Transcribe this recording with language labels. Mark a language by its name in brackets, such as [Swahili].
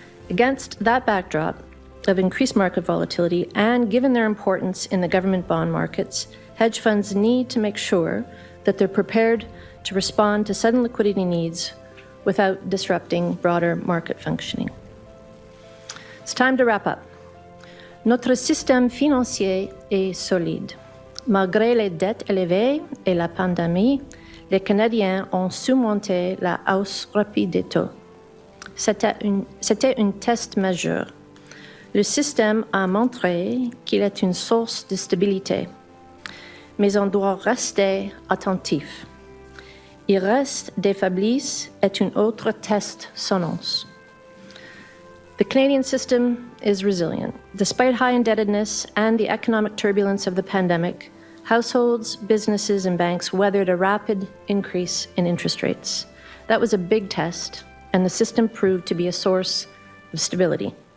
[English] Against that backdrop of increased market volatility, and given their importance in the government bond markets, hedge funds need to make sure that they're prepared to respond to sudden liquidity needs without disrupting broader market functioning. It's time to wrap up. [French] Notre système financier est solide. Malgré les dettes élevées et la pandémie, les Canadiens ont surmonté la hausse rapide des taux. C'était un test majeur. Le système a montré qu'il est une source de stabilité, mais on doit rester attentif. Il reste des faiblesses et un autre test s'annonce. [English] The Canadian system is resilient. Despite high indebtedness and the economic turbulence of the pandemic, households, businesses, and banks weathered a rapid increase in interest rates. That was a big test, and the system proved to be a source of stability.